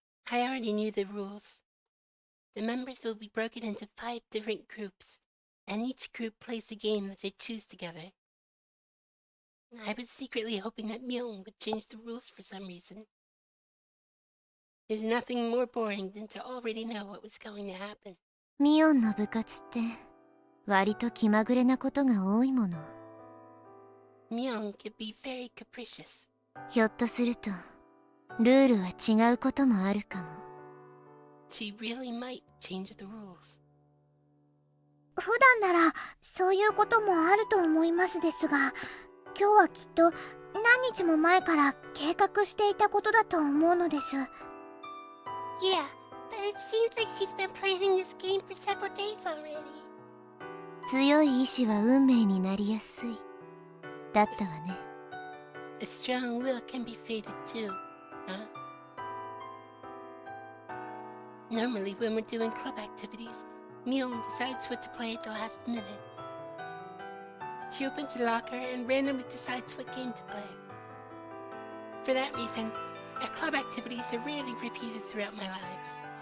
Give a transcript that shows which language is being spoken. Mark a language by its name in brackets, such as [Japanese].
[English] I already knew the rules. The members will be broken into 5 different groups, and each group plays a game that they choose together. I was secretly hoping that Mion would change the rules for some reason. There's nothing more boring than to already know what was going to happen. [Japanese] ミオンの部活って割と気まぐれなことが多いもの。 [English] Mion can be very capricious. [Japanese] ひょっとするとルールは違うこともあるかも。 [English] She really might change the rules. [Japanese] 普段ならそういうこともあると思いますですが、今日はきっと何日も前から計画していたことだと思うのです。 [English] Yeah, but it seems like she's been playing this game for several days already. [Japanese] 強い意志は運命になりやすい。だったわね。 [English] A strong will can be fated too, huh? Normally when we're doing club activities, Mion decides what to play at the last minute. She opens her locker and randomly decides what game to play. For that reason, our club activities are rarely repeated throughout my lives.